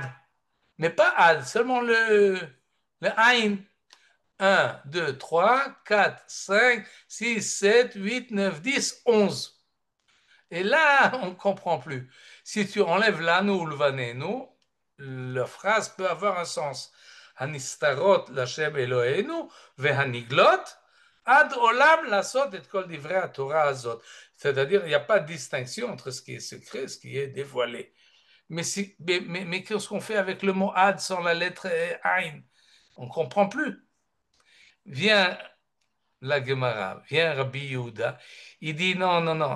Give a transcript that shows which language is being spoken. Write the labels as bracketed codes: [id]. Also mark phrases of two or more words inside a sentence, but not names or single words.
[fr] Mais pas ad, seulement le ain. 1, 2, 3, 4, 5, 6, 7, 8, 9, 10, 11. Et là, on ne comprend plus. Si tu enlèves l'ano ou le vanenu, la phrase peut avoir un sens. [he] הנסתרות לה' אלהינו והנגלת עד עולם לעשות את כל דברי תורה הזאת. [fr] C'est-à-dire, il n'y a pas de distinction entre ce qui est secret et ce qui est dévoilé. Mais qu'est-ce qu'on fait avec le mot ad sans la lettre Ain? On ne comprend plus. Vient la Gemara, vient Rabbi Yehuda, il dit non, non, non.